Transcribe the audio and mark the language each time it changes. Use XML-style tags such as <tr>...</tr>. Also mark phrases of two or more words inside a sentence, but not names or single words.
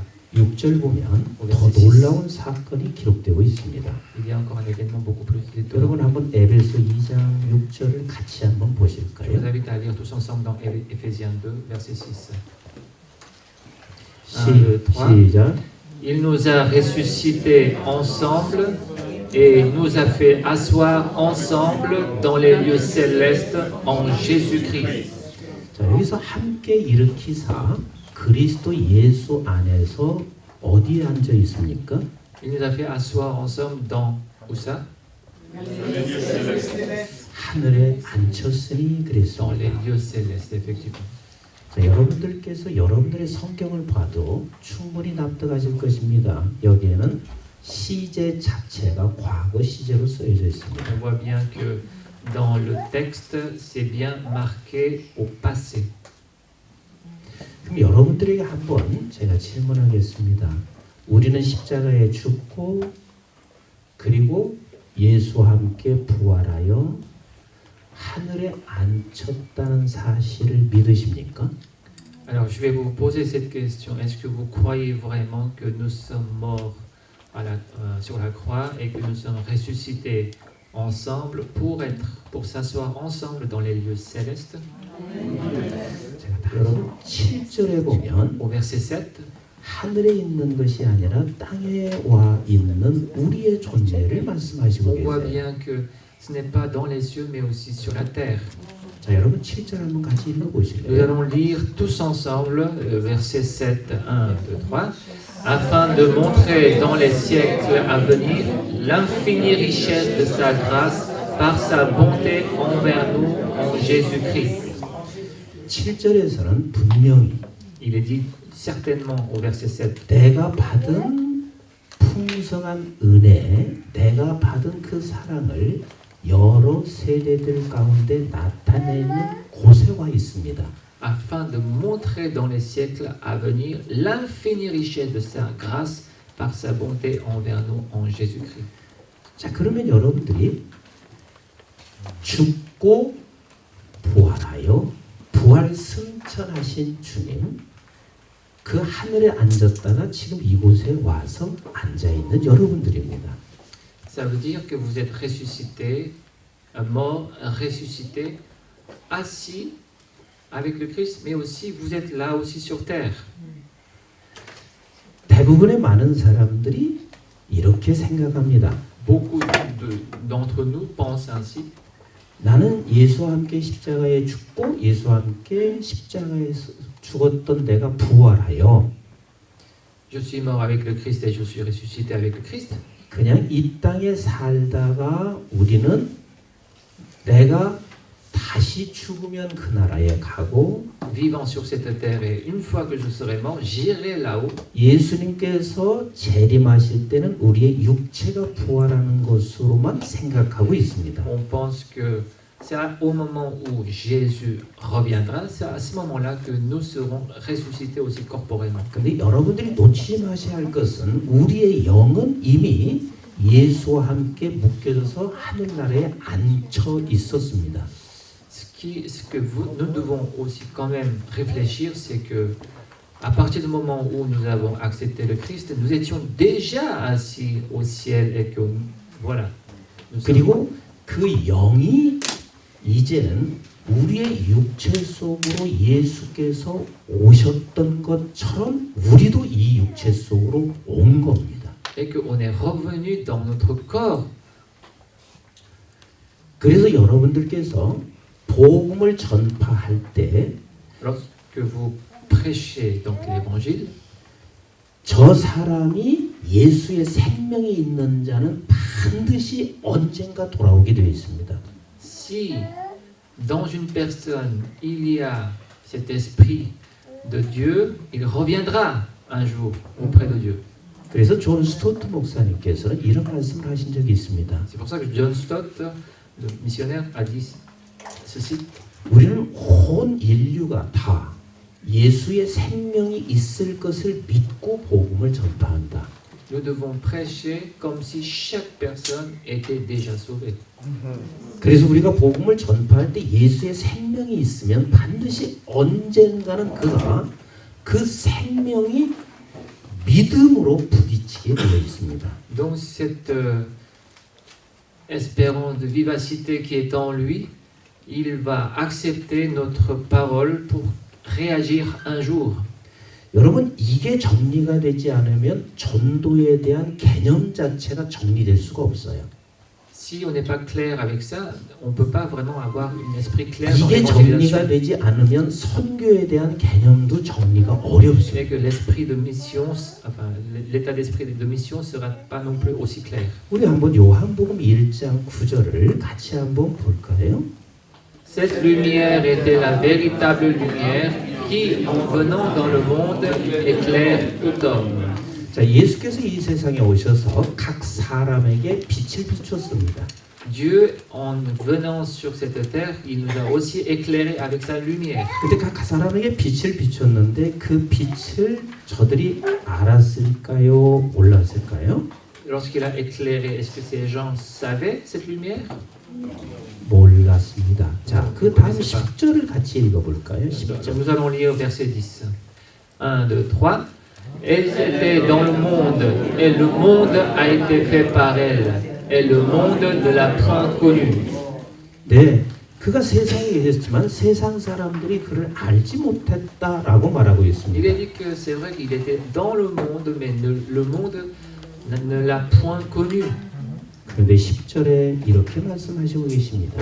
<ko>6절 보면 더 놀라운 사건이 기록되고 있습니다.</ko> <fr>Il y a encore un événement beaucoup plus étonnant.</fr> <ko>여러분 한번 에베소 2장 6절을 같이 한번</ko> <fr>Je vous</fr> <ko>보실까요?</ko> <fr>invite à lire tous ensemble dans Éphésiens 2, verset 6. 1, 2, 3.</fr> <ko>시작.</ko> <fr>Il nous a ressuscités ensemble et nous a fait asseoir ensemble dans les lieux célestes en Jésus-Christ.</fr> <ko>자, 여기서 함께 일으키사 그리스도 예수 안에서 어디에 앉아 있습니까?</ko> <fr>Il nous a fait asseoir ensemble dans où ça?</fr> <ko>하늘에 앉혔으니</ko> <fr>Dans les</fr> <ko>그랬습니다.</ko> <fr>lieux célestes, effectivement.</fr> <ko>자, 여러분들께서 여러분들의 성경을 봐도 충분히 납득하실 것입니다. 여기에는 시제 자체가 과거 시제로 쓰여져 있습니다.</ko> <fr>On voit bien que dans le texte, c'est bien marqué au passé.</fr> <ko>그럼 여러분들에게 한번 제가 질문하겠습니다. 우리는 십자가에 죽고 그리고 예수와 함께 부활하여 하늘에 앉혔다는 사실을 믿으십니까?</ko> <fr>Alors, je vais vous poser cette question. Est-ce que vous croyez vraiment que nous sommes morts sur la croix et que nous sommes ressuscités ensemble pour s'asseoir ensemble dans les lieux célestes?</fr> <ko>여러분 7절에 보면</ko> <fr>Au verset 7,</fr> <ko>하늘에 있는 것이 아니라 땅에 와 있는 우리의 존재를 말씀하시고</ko> <fr>on voit</fr> <ko>계세요.</ko> <fr>bien que ce n'est pas dans les cieux mais aussi sur la terre.</fr> <ko>자, 여러분 7절 한번 같이</ko> <fr>Nous</fr> <ko>읽어보실래요?</ko> <fr>allons lire tous ensemble verset 7, 1, 2, 3, afin de montrer dans les siècles à venir l'infinie richesse de sa grâce par sa bonté envers nous en Jésus-Christ.</fr> <ko>7절에서는 분명히</ko> <fr>Il est dit certainement au verset 7,</fr> <ko>내가 받은 풍성한 은혜, 내가 받은 그 사랑을 여러 세대들 가운데 나타내는 곳에 와 있습니다.</ko> <fr>afin de montrer dans les siècles à venir l'infinie richesse de sa grâce par sa bonté envers nous en Jésus-Christ.</fr> <ko>자, 그러면 여러분들이 죽고 부활하여 부활 승천하신 주님, 그 하늘에 앉았다가 지금 이곳에 와서 앉아 있는 여러분들입니다.</ko> <fr>Ça veut dire que vous êtes ressuscités, morts, ressuscités, assis avec le Christ, mais aussi vous êtes là aussi sur terre.</fr> <ko>대부분의 많은 사람들이 이렇게 생각합니다.</ko> <fr>Beaucoup d'entre nous pensent ainsi.</fr> <ko>나는 예수와 함께 십자가에 죽고 예수와 함께 십자가에 죽었던 내가 부활하여</ko> <fr>Je suis mort avec le Christ et je suis ressuscité avec le Christ.</fr> <ko>그냥 이 땅에 살다가 우리는 내가 다시 죽으면 그 나라에 가고</ko> <fr>Vivant sur cette terre et une fois que je serai mort, j'irai là-haut.</fr> <ko>예수님께서 재림하실 때는 우리의 육체가 부활하는 것으로만 생각하고 있습니다.</ko> <fr>On pense que c'est au moment où Jésus reviendra, c'est à ce moment-là que nous serons ressuscités aussi corporellement.</fr> <ko>근데 여러분들이 놓치지 마셔야 할 것은 우리의 영은 이미 예수와 함께 묶여져서 하늘나라에 앉혀 있었습니다.</ko> <fr>Ce que nous devons aussi quand même réfléchir, c'est que à partir du moment où nous avons accepté le Christ, nous étions déjà assis au ciel et que voilà. nous sommes-</fr> <ko>그리고 그 영이 이제는 우리의 육체 속으로 예수께서 오셨던 것처럼 우리도 이 육체 속으로 온 겁니다.</ko> <fr>et qu'on est revenu dans notre corps.</fr> <ko>그래서 여러분들께서 복음을 전파할 때</ko> <fr>Lorsque vous prêchez donc l'évangile,</fr> <ko>저 사람이 예수의 생명이 있는 자는 반드시 언젠가 돌아오게 되어 있습니다.</ko> <fr>si dans une personne il y a cet esprit de Dieu, il reviendra un jour auprès de Dieu.</fr> <ko>그래서 존 스토트 목사님께서는 이런 말씀을 하신 적이 있습니다.</ko> <fr>C'est pour ça que John Stott, le missionnaire, a dit ceci.</fr> <ko>우리는 온 인류가 다 예수의 생명이 있을 것을 믿고 복음을 전파한다.</ko> <fr>Nous devons prêcher comme si chaque personne était déjà sauvée.</fr> <ko>그래서 우리가 복음을 전파할 때 예수의 생명이 있으면 반드시 언젠가는 그가 그 생명이 믿음으로 부딪히게 되어 있습니다.</ko> <fr>Donc cette espérance de vivacité qui est en lui, il va accepter notre parole pour réagir un jour.</fr> <ko>여러분 이게 정리가 되지 않으면 전도에 대한 개념 자체가 정리될 수가 없어요.</ko> <fr>Si on n'est pas clair avec ça, on ne peut pas vraiment avoir un esprit clair dans</fr> <ko>이게 정리가</ko> <fr>l'évangélisation.</fr> <ko>되지 않으면 선교에 대한 개념도 정리가 어렵습니다.</ko> <fr>Et que l'esprit de mission, enfin l'état d'esprit de mission sera pas non plus aussi clair.</fr> <ko>우리 한번 요한복음 1장 9절을 같이 한번 볼까요?</ko> <fr>Cette lumière était la véritable lumière qui, en venant dans le monde, éclaire tout homme.</fr> <ko>자, 예수께서 이 세상에 오셔서 각 사람에게 빛을 비췄습니다.</ko> <fr>Dieu, en venant sur cette terre, il nous a aussi éclairés avec sa lumière.</fr> <ko>근데 각 사람에게 빛을 비췄는데 그 빛을 저들이 알았을까요? 몰랐을까요?</ko> <fr>Lorsqu'il a éclairé, est-ce que ces gens savaient cette lumière?</fr> <ko>몰랐습니다. 자, 그 다음 10절을 같이 읽어볼까요? 10절.</ko> <fr>Nous allons lire verset 10. 1, 2, 3. Elles étaient dans le monde, et le monde a été fait par elles, et le monde ne l'a point connu.</fr> <ko>네, 그가 세상에 계셨지만 세상 사람들이 그를 알지 못했다라고 말하고</ko> <fr>Il</fr> <ko>있습니다.</ko> <fr>est dit que c'est vrai qu'il était dans le monde, mais le monde ne l'a point connu.</fr> <ko>그런데 10절에 이렇게 말씀하시고 계십니다.</ko>